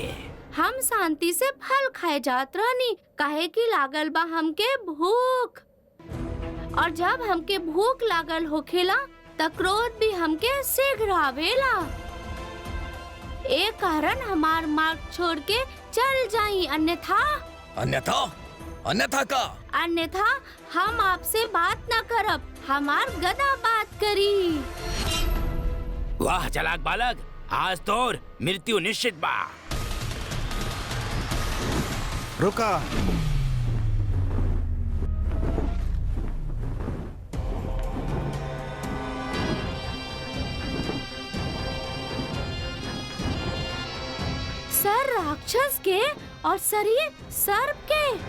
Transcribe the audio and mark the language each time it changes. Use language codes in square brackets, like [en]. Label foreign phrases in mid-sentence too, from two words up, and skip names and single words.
[bho] हम शांति से फल खाए जात रहनी, काहे कि लागल बा हमके भूख। और जब हमके भूख लागल होखेला त क्रोध भी हमके शीघ्र आवेला। एक कारण हमार मार्ग छोड़ के चल जाई, अन्यथा अन्यथा का? अन्यथा हम आपसे बात न करब, हमार गदा बात करी। वाह चालाक बालक, आज तोर मृत्यु निश्चित बा। रुका। सर राक्षस के और शरीर सर्प के।